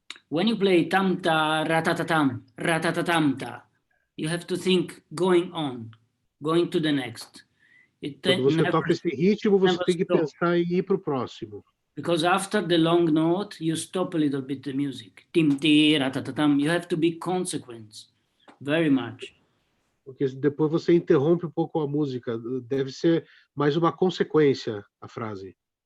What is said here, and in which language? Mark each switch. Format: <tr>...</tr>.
<en>When you play tam-ta, ratatatam, ratatatamta, you have to think going on, going to the next.</en> <pt>Quando você toca esse ritmo, você tem que pensar em ir para o próximo.</pt> <en>Because after the long note, you stop a little bit the music. Tim-ti, ratatatam. You have to be consequent, very much.</en> <pt>Porque depois você interrompe um pouco a música. Deve ser mais uma consequência a frase.</pt>